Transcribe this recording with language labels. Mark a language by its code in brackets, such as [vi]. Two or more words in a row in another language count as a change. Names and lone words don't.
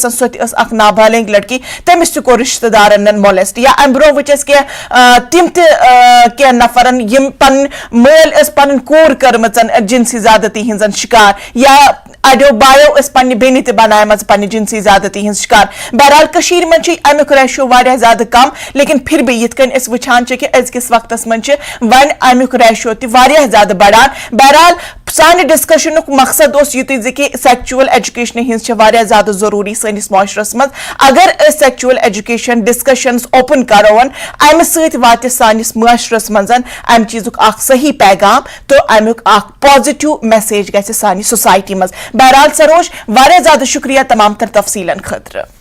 [ks] سۄ تہِ ٲس اکھ نابالغ لڑکی تٔمِس تہِ کوٚر رشتہٕ دارن مولٮ۪سٹ یا امہِ برونٛہہ وٕچھ اَسہِ کینٛہہ تِم تہِ کینٛہہ نفرن یِم پنٕنۍ مٲلۍ ٲسۍ پنٕنۍ کوٗر کٔرمٕژ جنسی زیادتی ہٕنٛزن شِکار یا اڑیو بایو ٲسۍ پننہِ بیٚنہِ تہِ بنایمژ پننہِ جنسی زیادتی ہٕنٛز شِکار بہرحال کٔشیٖرِ منٛز چھُ امیُک ریشو واریاہ زیادٕ کم لیکن [ur] پھر بھی [ks] یِتھ کٔنۍ أسۍ وٕچھان چھِ کہِ أزکِس وقتس منٛز چھِ وۄنۍ امیُک ریشو تہِ واریاہ زیادٕ بڑان بہرحال سانہِ ڈسکشنُک مقصد اوس یِتُے زِ کہِ [en] sexual education [ks] ہٕنٛز چھِ واریاہ زیادٕ ضروٗری سٲنِس معاشرس منٛز اگر أسۍ [en] sexual education discussions open [ks] کرو امہِ سۭتۍ واتہِ سٲنِس معاشرس منٛز امہِ چیٖزُک اکھ صحیح پیغام تہٕ امیُک اکھ [en] positive message [ks] گژھِ سانہِ سوسایٹی منٛز بہرحال سروج واریاہ زیادٕ شُکریہ تمام تر تفصیلن خٲطرٕ